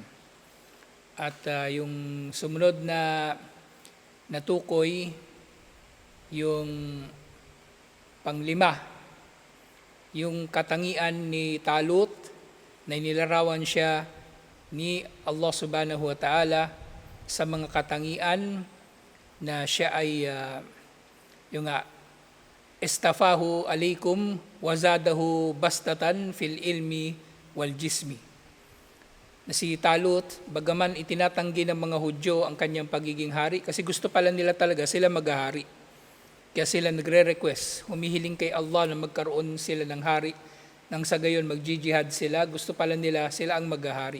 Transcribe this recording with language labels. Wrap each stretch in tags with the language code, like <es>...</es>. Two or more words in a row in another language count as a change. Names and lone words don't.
<tl>At yung sumunod na natukoy, yung panglima, yung katangian ni Talut na inilarawan siya ni Allah</tl> <ar>سبحانه وتعالى</ar> <tl>sa mga katangian na siya ay</tl> <ar>اصطفاه عليكم وزاده بسطة في العلم والجسم.</ar> <tl>Na si Talut, bagaman itinatanggi ng mga Hudyo ang kanyang pagiging hari, kasi gusto pala nila talaga sila maghahari. Kaya sila nagre-request, humihiling kay Allah na magkaroon sila ng hari, nang sa gayon mag-jihad sila, gusto pala nila sila ang maghahari.</tl>